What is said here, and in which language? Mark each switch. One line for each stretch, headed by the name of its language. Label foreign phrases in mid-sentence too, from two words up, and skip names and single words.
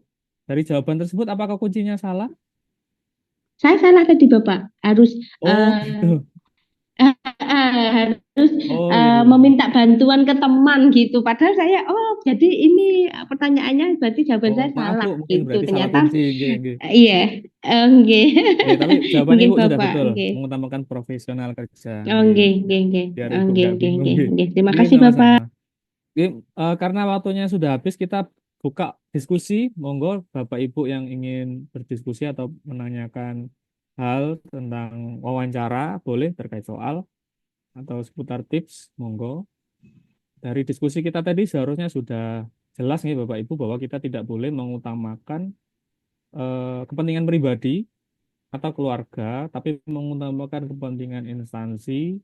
Indonesian: Dari jawaban tersebut, apakah kuncinya salah? Saya salah tadi Bapak, harus Oh eh, gitu. harus Oh iya, iya. meminta bantuan ke teman gitu. Padahal saya, oh jadi ini pertanyaannya berarti jawaban Oh saya maaf salah Bu, mungkin gitu. berarti salah Ternyata kunci.
Javanese: Nggih, nggih.
Indonesian: iya, nggih, Tapi jawaban nggih Ibu sudah Bapak, betul, nggih. mengutamakan profesional kerja. Oh Nggih.
Javanese: nggih, nggih, nggih,
Indonesian: Biar oh Ibu nggih, nggak nggih, bingung. nggih, Nggih. nggih. Terima Nggih, kasih sama-sama. Bapak. Nggih, karena waktunya sudah habis, kita buka diskusi. Monggo Bapak Ibu yang ingin berdiskusi atau menanyakan hal tentang wawancara, boleh terkait soal atau seputar tips, monggo. Dari diskusi kita tadi seharusnya sudah jelas nih Bapak Ibu bahwa kita tidak boleh mengutamakan kepentingan pribadi atau keluarga, tapi mengutamakan kepentingan instansi.